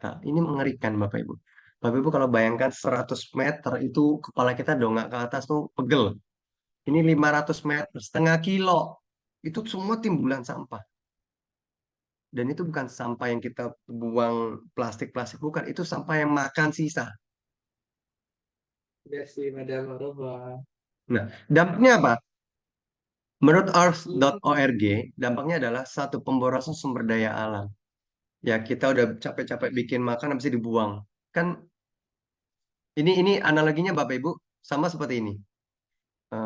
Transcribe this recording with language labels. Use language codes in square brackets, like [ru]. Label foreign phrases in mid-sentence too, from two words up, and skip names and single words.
[id] Ini mengerikan, Bapak Ibu. Bapak Ibu kalau bayangkan 100 meter itu kepala kita dongak ke atas tuh pegel. Ini 500 meter, setengah kilo. Itu semua timbulan sampah. Dan itu bukan sampah yang kita buang plastik-plastik, bukan. Itu sampah yang makan sisa. [fr] Merci, Madame. Au revoir. [id] Nah, dampaknya apa? Menurut earth.org, dampaknya adalah satu pemborosan sumber daya alam. Ya, kita udah capek-capek bikin makan, habis itu dibuang. Kan ini analoginya Bapak Ibu sama seperti ini.